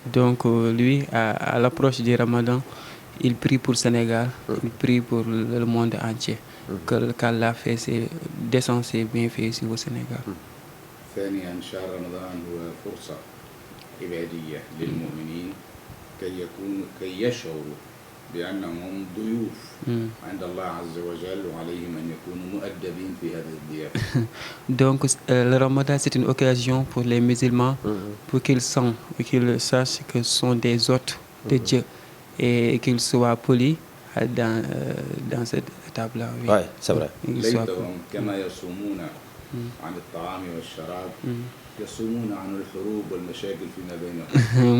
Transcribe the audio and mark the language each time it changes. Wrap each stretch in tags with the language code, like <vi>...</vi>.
<fr>Donc lui, à l'approche du Ramadan, il prie pour le Sénégal, il prie pour le monde entier, qu'Allah fait descend ses bienfaits ici au Sénégal.</fr> <ar>ثانيا شهر رمضان هو فرصة عبادية للمؤمنين كي يشعروا بأنهم ضيوف عند الله عز وجل وعليهم أن يكونوا مؤدبين في هذه الضيافة.</ar> <fr>Donc le Ramadan c'est une occasion pour les musulmans pour qu'ils sachent que ce sont des hôtes de Dieu et qu'ils soient polis dans cette étape-là. Oui, c'est vrai.</fr> <ar>ليتهم كما يصومون عن الطعام والشراب يصومون عن الحروب والمشاكل فيما بينهم.</ar>